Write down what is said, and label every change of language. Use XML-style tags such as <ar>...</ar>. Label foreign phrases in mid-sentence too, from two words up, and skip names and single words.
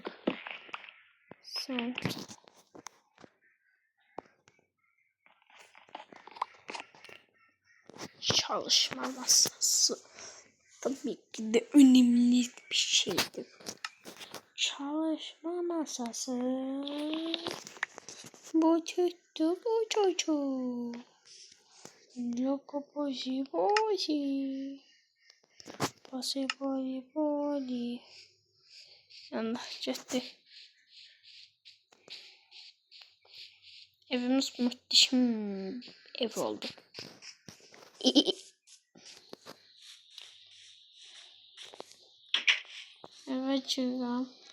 <tr>Sen. Çalışma masası. Tabii ki de önemli bir şeydir. Çalışma masası. Bu tuttu bu çocuk. Loco bozi bozi. Bozi bozi bozi. Yanlış gitti. Evimiz muhteşem ev oldu. Evet canım.</tr>